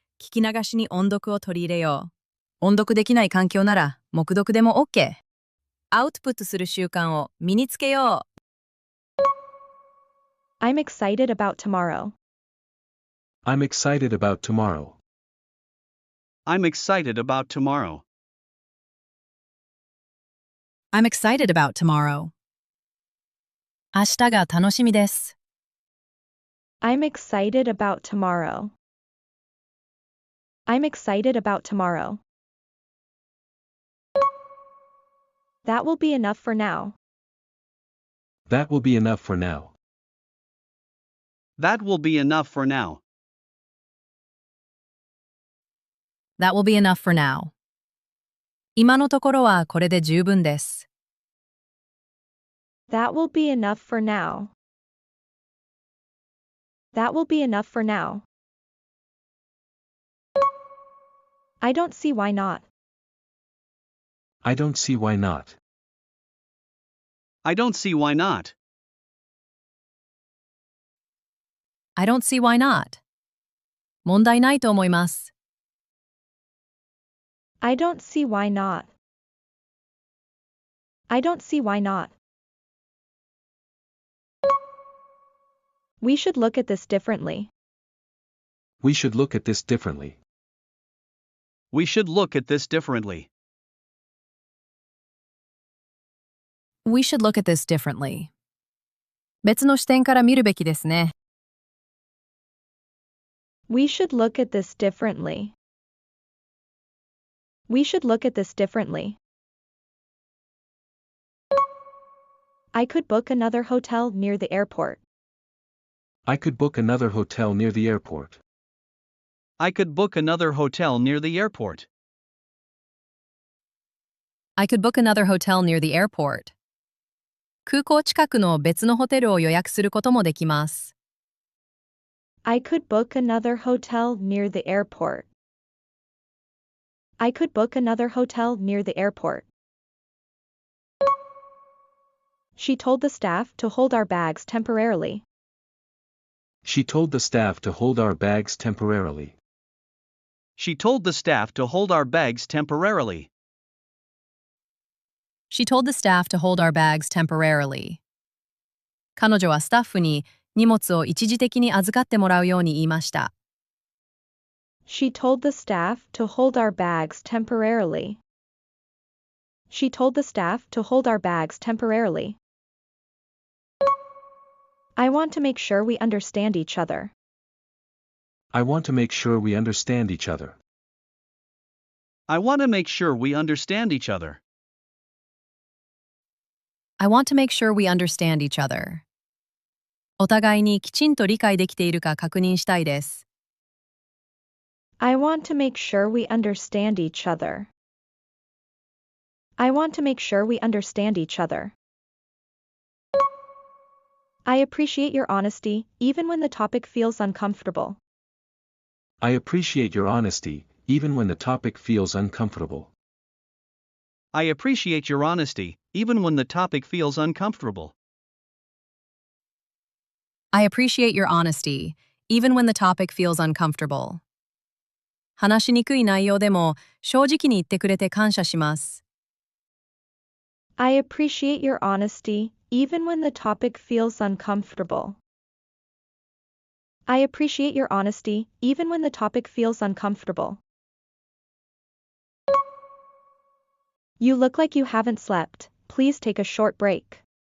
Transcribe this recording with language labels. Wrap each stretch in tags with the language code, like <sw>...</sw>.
<ja>聞き流しに音読を取り入れよう。音読できない環境なら、黙読でも OK。アウトプットする習慣を身につけよう。</ja> <en>I'm excited about tomorrow. I'm excited about tomorrow. I'm excited about tomorrow. I'm excited about tomorrow.</en> <ja>明日が楽しみです。</ja> <en>I'm excited about tomorrow. I'm excited about tomorrow. That will be enough for now. That will be enough for now. That will be enough for now. That will be enough for now.</en> <ja>今のところはこれで十分です。</ja> <en>That will be enough for now. That will be enough for now. I don't see why not. I don't see why not. I don't see why not. I don't see why not.</en> <ja>問題ないと思います。</ja> <en>I don't see why not. I don't see why not. We should look at this differently. We should look at this differently. We should look at this differently. We should look at this differently.</en> <ja>別の視点から見るべきですね。</ja> <en>We should look at this differently. We should look at this differently. I could book another hotel near the airport. I could book another hotel near the airport. I could book another hotel near the airport. I could book another hotel near the airport.</en> <ja>空港近くの別のホテルを予約することもできます。</ja> <en>I could book another hotel near the airport. I could book another hotel near the airport. She told the staff to hold our bags temporarily. She told the staff to hold our bags temporarily. She told the staff to hold our bags temporarily. She told the staff to hold our bags temporarily.</en> <ja>彼女はスタッフに荷物を一時的に預かってもらうように言いました。</ja> <en>She told the staff to hold our bags temporarily. She told the staff to hold our bags temporarily. I want to make sure we understand each other. I want to make sure we understand each other. I want to make sure we understand each other. I want to make sure we understand each other.</en> <ja>お互いにきちんと理解できているか確認したいです。</ja> <en>I want to make sure we understand each other. I want to make sure we understand each other. I appreciate your honesty, even when the topic feels uncomfortable. I appreciate your honesty, even when the topic feels uncomfortable. I appreciate your honesty, even when the topic feels uncomfortable. I appreciate your honesty, even when the topic feels uncomfortable.</en> <ja>話しにくい内容でも正直に言ってくれて感謝します。</ja> <en>I appreciate your honesty, even when the topic feels uncomfortable. I appreciate your honesty, even when the topic feels uncomfortable. You look like you haven't slept. Please take a short break.</en>